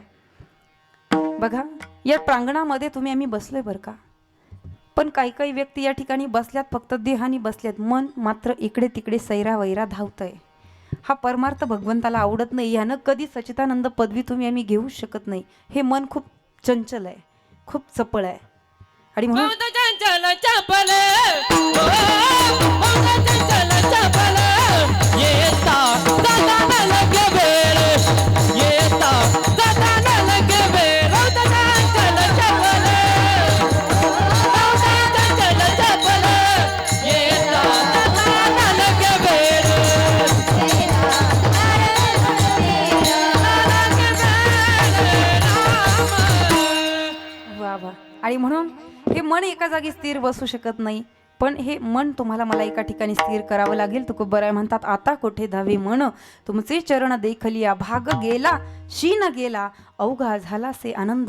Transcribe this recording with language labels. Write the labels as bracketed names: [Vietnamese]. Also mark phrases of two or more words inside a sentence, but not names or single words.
[Marathi] बघा, या प्रांगणामध्ये तुम्ही आम्ही बसलोय बरं का, पण काही काही व्यक्ती या ठिकाणी बसल्यात फक्त देहानी बसल्यात, मन मात्र इकडे तिकडे सैरा वैरा धावतंय. हा परमार्थ भगवंताला आवडत नाही. यानं कधी सच्चिदानंद पदवी तुम्ही आम्ही घेऊ शकत नाही. हे मन खूप चंचल आहे, खूप चपळ आहे. आणि म्हणून मौत चंचल चपल मौत चंचल चपल येता जाता न लगे वेळ येता जाता न लगे वेळ मौत चंचल चपल मौत चंचल चपल येता जाता न लगे वेळ वा वा. आणि म्हणून हे मन एका जागी स्थिर बसू शकत नाही, पण हे मन तुम्हाला मला एका ठिकाणी स्थिर करावं लागेल. तुकोबराय म्हणतात, आता कोठे धावे मन तुमचे चरण देखलिया भाग गेला शीन गेला अवघा झाला से आनंद.